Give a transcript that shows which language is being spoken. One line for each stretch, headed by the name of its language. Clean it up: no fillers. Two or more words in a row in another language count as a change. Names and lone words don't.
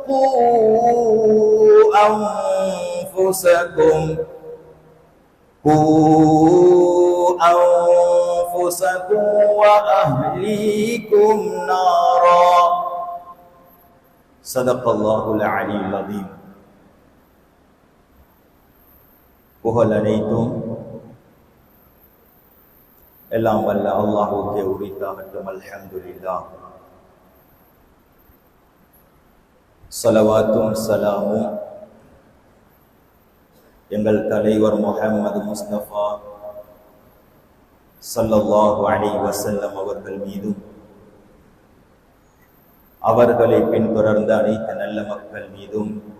Arabic: قوا أنفسكم وأهليكم نارا صدق الله العلي العظيم
Tamil: புகழ் அனைத்தும் எல்லாம் வல்ல அல்லாஹ்வுக்கே உரித்தாகட்டும்.
Arabic: الحمد لله.
Tamil: ஸலவாத்தும் ஸலாமும் எங்கள் தலைவர் முஹம்மது முஸ்தபா
Arabic: صلى الله عليه وسلم
Tamil: அவர்கள் மீதும் அவர்களை பின்தொடர்ந்த அனைத்து நல்ல மக்கள் மீதும்